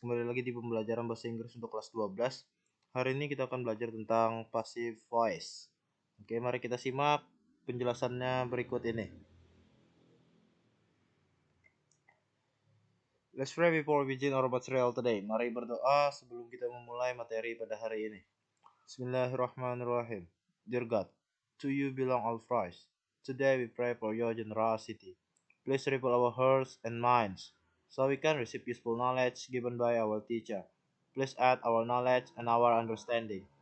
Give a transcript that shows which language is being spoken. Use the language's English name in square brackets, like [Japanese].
[Indonesian] Kembali lagi di pembelajaran bahasa Inggris untuk kelas 12. Hari ini kita akan belajar tentang passive voice. Oke, mari kita simak penjelasannya berikut ini. [English] Let's pray before we begin our material today. [Indonesian] Mari berdoa sebelum kita memulai materi pada hari ini. [Arabic] Bismillahirrahmanirrahim. [English] Dear God, to you belong all praise. Today we pray for your generosity. Please ripple our hearts and minds, so we can receive useful knowledge given by our teacher. Please add our knowledge and our understanding.